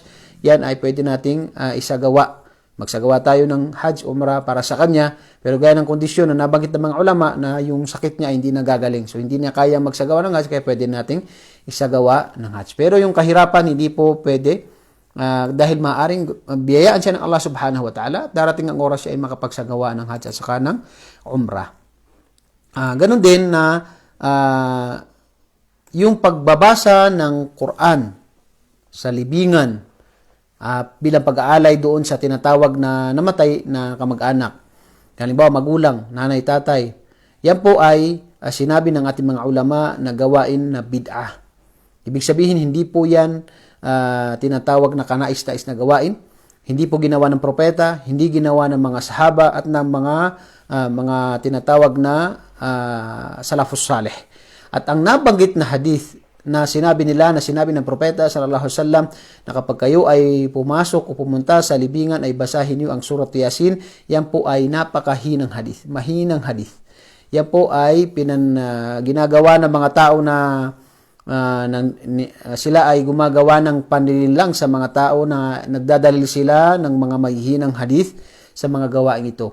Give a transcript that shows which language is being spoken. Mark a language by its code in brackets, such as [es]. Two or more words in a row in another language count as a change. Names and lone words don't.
[tl] Yan ay pwede nating isagawa. Magsagawa tayo ng Hajj, Umrah para sa kanya. Pero gaya ng kondisyon na nabanggit ng mga ulama na yung sakit niya ay hindi nagagaling. So hindi niya kaya magsagawa ng Hajj, kaya pwede nating isagawa ng Hajj. Pero yung kahirapan, hindi po pwede dahil maaring biyayaan siya ng Allah [ar] سبحانه وتعالى. [tl] Darating ang oras siya ay makapagsagawa ng Hajj at saka ng Umrah. Ganon din na yung pagbabasa ng Quran sa libingan bilang pag-aalay doon sa tinatawag na namatay na kamag-anak. Halimbawa, magulang, nanay, tatay. Yan po ay sinabi ng ating mga ulama na gawain na bid'ah. Ibig sabihin, hindi po yan tinatawag na kanais-nais na gawain. Hindi po ginawa ng propeta, hindi ginawa ng mga sahaba at ng mga tinatawag na [ar] السلف الصالح. [tl] At ang nabanggit na hadith na sinabi ng propeta [ar] صلى الله عليه وسلم [tl] na kapag kayo ay pumasok o pumunta sa libingan ay basahin niyo ang surat Yasin, yan po ay napakahinang hadith, mahinang hadith. Yan po ay ginagawa ng mga tao na sila ay gumagawa ng panlilinlang sa mga tao na nagdadalil sila ng mga mahihinang hadith sa mga gawain ito.